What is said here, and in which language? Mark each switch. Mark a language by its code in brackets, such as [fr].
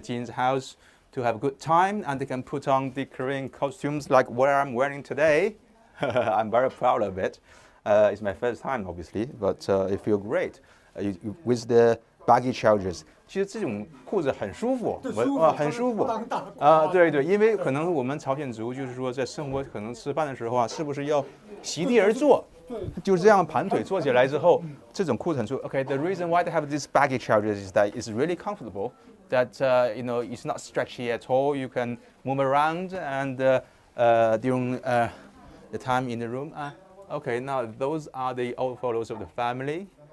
[en] Jin's house to have a good time, and they can put on the Korean costumes like what I'm wearing today. I'm very proud of it. It's my first time, obviously, but it feels great with the baggy trousers. [zh] 其实这种裤子很舒服，很舒服对，因为可能我们朝鲜族就是说在生活可能吃饭的时候啊，是不是要席地而坐？就是这样盘腿坐起来之后，这种裤子很舒服。 [en] Okay, the reason why they have this baggy trousers is that it's really comfortable. That it's not stretchy at all. You can move around and during the time in the room. Okay, now those are the old photos of the family.